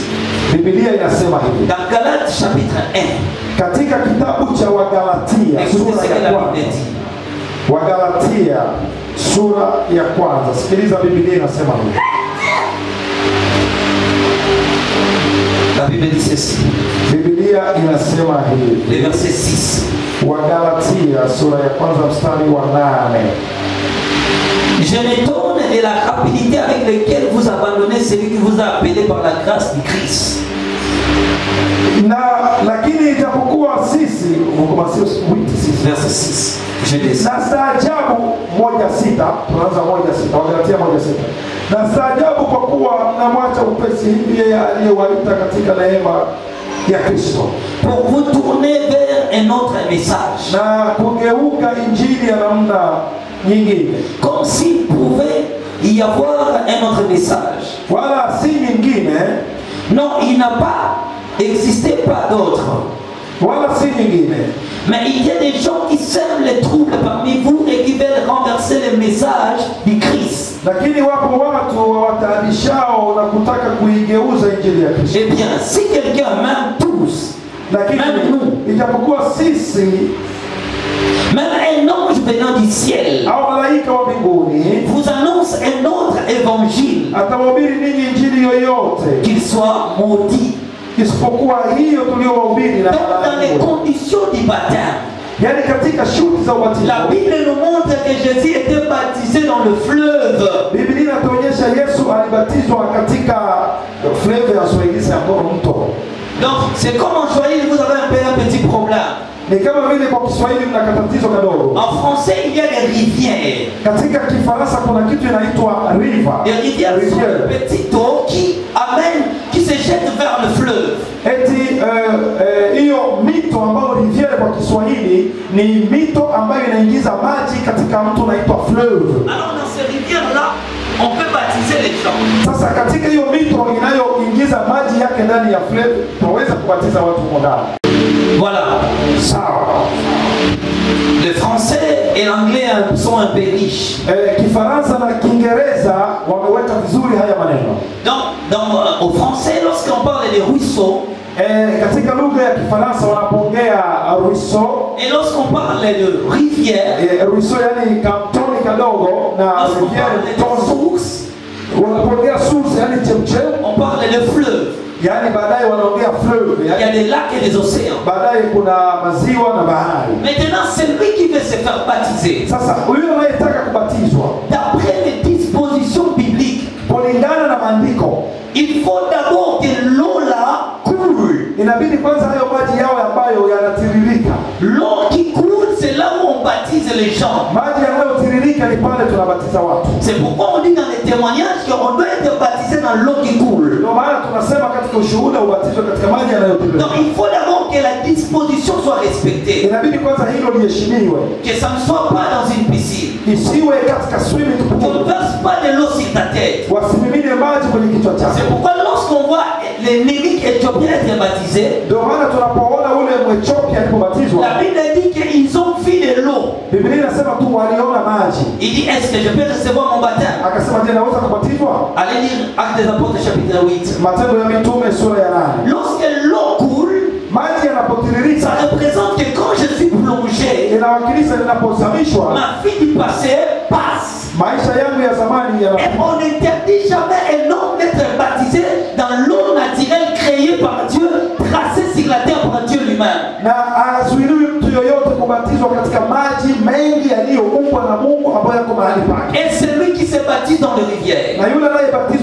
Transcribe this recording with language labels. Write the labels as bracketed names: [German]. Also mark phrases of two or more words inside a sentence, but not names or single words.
[Swahili] Biblia inasema hivi. [French] Dans Galates chapitre 1. [Swahili] Katika kitabu cha Wagalatia sura ya kwanza. Wagalatia sura ya kwanza. Sikiliza Biblia inasema hivi. [French] La Bible dit ceci. [Swahili] Biblia inasema hivi. [French] Le verset 6. [Swahili] Wagalatia sura ya kwanza mstari wa 8. [French] Je m'étonne de la rapidité avec laquelle vous abandonnez celui qui vous a appelé par la grâce du Christ. [Swahili] Lakini ijapokuwa sisi [French] verset 6. Je dis [Swahili] na staajabu 1:6. Tunaanza 1:6. Wagalatia 1:6. Na staajabu kwa kuwa mnamwacha upesi hivi yeye aliyewaita katika neema ya Kristo. [French] Pour vous tourner vers un autre message. [Swahili] Na kugeuka injili ya namna nyingine. [French] Comme s'il pouvait y avoir un autre message. [Swahili] Wala si nyingine. [French] Non, il n'a pas existé pas d'autre. [Swahili] Wala si nyingine. [French] Mais il y a des gens qui sèment les troubles parmi vous et qui veulent renverser le message du Christ. [Swahili] Lakini wapo watu wawatayarishao na kutaka kuigeuza injili ya Kristo. [French] Eh bien, si quelqu'un, même tous, même nous, [Swahili] ijapokuwa sisi, [French] même un ange venant du ciel [Swahili] au malaika wa mbinguni [French] vous annonce un autre évangile, [Swahili] atawahubiri ninyi injili yoyote, [French] qu'il soit maudit. [Swahili] Isipokuwa hiyo tuliyowahubiri na [French] dans les conditions du baptême. [Swahili] Yani katika shughuli za ubatizo. [French] La Bible nous montre que Jésus était baptisé dans le fleuve. [Swahili] Biblia inatuonyesha Yesu alibatizwa katika fleuve ya Swahili ambapo mto. [French] Donc c'est comme en Swahili vous avez un petit problème. [Swahili] Ni kama vile kwa Kiswahili mna katatizo kadogo. [French] En français il y a des rivières. [Swahili] Katika Kifaransa kuna kitu inaitwa river. [French] Des rivières sont des petites eaux qui se jettent vers le fleuve. [Swahili] Eti hiyo mito ambayo rivière kwa Kiswahili ni mito ambayo inaingiza maji katika mto unaitwa fleuve. [French] Alors dans ces rivières là on peut baptiser les gens. [Swahili] Sasa katika hiyo mito inayoingiza maji yake ndani ya fleuve tunaweza kubatiza watu ndani. [French] Voilà. [Swahili] Sawa. [French] Le français et l'anglais sont un peu riches. [Swahili] Kifaransa na Kiingereza wameweka vizuri haya maneno. [French] Donc au français lorsqu'on parle des ruisseaux, [Swahili] katika lugha ya Kifaransa wanapoongea ruisseau, [French] et lorsqu'on parle de rivière, [Swahili] ruisseau yani kamtoni kadogo na [French] rivière source, [Swahili] wanapoongea source yani chemchem, [French] on parle de fleuve. [Swahili] Yani baadaye wanaongea fleuve, [French] il y a des lacs et des océans. [Swahili] Baadaye kuna maziwa na bahari. [French] Maintenant celui qui veut se faire baptiser, [Swahili] sasa huyo anayetaka kubatizwa [French] d'après les dispositions bibliques, [Swahili] kulingana na maandiko, [French] il faut d'abord que l'eau là coule. [Swahili] Inabidi kwanza hayo maji yao ambayo yanatiririka. [French] L'eau qui coule, c'est là où on baptise les gens. [Swahili] Maji yanayotiririka ni pale tunabatiza watu. [French] C'est pourquoi on dit dans les témoignages qu'on doit être baptisé dans l'eau qui coule. [Swahili] Ndio maana tunasema katika ushuhuda ubatizo katika maji yanayotiririka. [French] Donc il faut d'abord que la disposition soit respectée. [Swahili] Inabidi kwanza hilo liheshimiwe. [French] Que ça ne soit pas dans une piscine. [Swahili] Isiwe katika [English] swimming pool. [French] On ne verse pas de l'eau sur ta tête. [Swahili] Wasimimine maji kwenye kichwa chako. [French] C'est pourquoi lorsqu'on voit les mimiques éthiopiens être baptisés, [Swahili] ndio maana tunapoona ule Mwethiopia alipobatizwa, [French] la Bible dit qu'ils ont vu de l'eau. [Swahili] Biblia inasema tu waliona maji. [French] Il dit est-ce que je peux recevoir mon baptême? [Swahili] Akasema je, naweza kubatizwa? [French] Allez lire Actes des Apôtres chapitre 8. [Swahili] Matendo ya Mitume sura ya 8. [French] Lorsque l'eau coule, [Swahili] maji yanapotiririka, [French] ça représente que quand je suis plongé, [Swahili] inawakilisha ninapozamishwa, [French] ma vie du passé passe. [Swahili] Maisha yangu ya zamani yana. [French] Et on n'interdit jamais un homme d'être baptisé dans l'eau naturelle créée par Dieu, tracée sur la terre par Dieu lui-même. [Swahili] Na azuiliwi mtu yoyote kubatizwa katika maji mengi yaliyoumbwa na Mungu ambayo yako mahali pake. [French] Et celui qui se baptise dans les rivières, [Swahili] na yule